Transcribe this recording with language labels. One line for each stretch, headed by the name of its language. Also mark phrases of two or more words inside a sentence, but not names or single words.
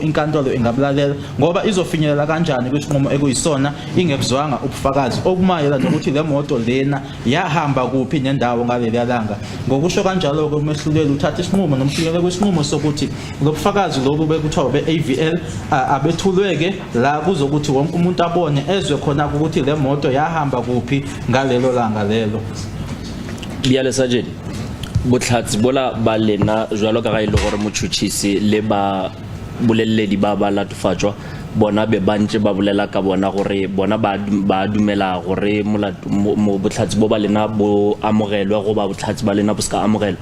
Zulu: inkantolo ingabulalela ngoba izofinyelela kanjani kwisinqumo ekuyisona ingekuzwanga ubufakazi okumayela nokuthi le moto lena yahamba kuphi nendawo ngaleli yalanga ngokusho kanjalo ke umehluleli uthatha isinqumo nomfikele kwisinqumo sokuthi lobufakazi lobu bekuthiwa be-AVL abethulweke la kuzokuthi wonke umuntu abone ezwe khona ukuthi le moto yahamba kuphi ngalelo langa lelo.
Tswana: Biale Sergeant, botlhatsi bola ba lena jwalo ka ga ile gore motšhotšhisi le ba boleledi ba latofatšwa bona be bantse ba bolela ka bona gore bona ba dumela gore botlhatsi bo ba lena bo amogelwe go ba botlhatsi ba lena bo ska amogelwa.